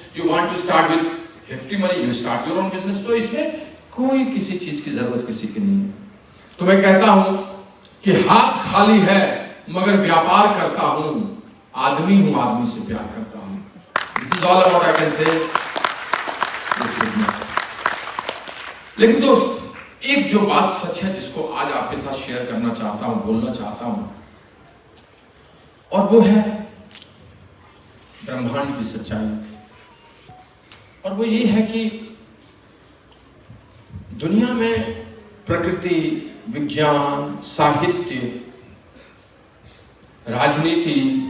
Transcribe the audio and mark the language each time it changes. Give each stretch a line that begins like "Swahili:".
English: You want to start with hefty money, you start your own business.
Hindi: तो इसमें कोई किसी चीज की जरूरत किसी की नहीं है। तो मैं कहता हूं कि हाथ खाली है मगर व्यापार करता हूं, आदमी हूं, आदमी से प्यार करता हूं।
English: This is all about I can say this business.
Hindi: लेकिन दोस्त, एक जो बात सच है जिसको आज आपके साथ शेयर करना चाहता हूं, बोलना चाहता हूं, और वो है ब्रह्मांड की सच्चाई। और वो ये है कि दुनिया में प्रकृति, विज्ञान, साहित्य, राजनीति,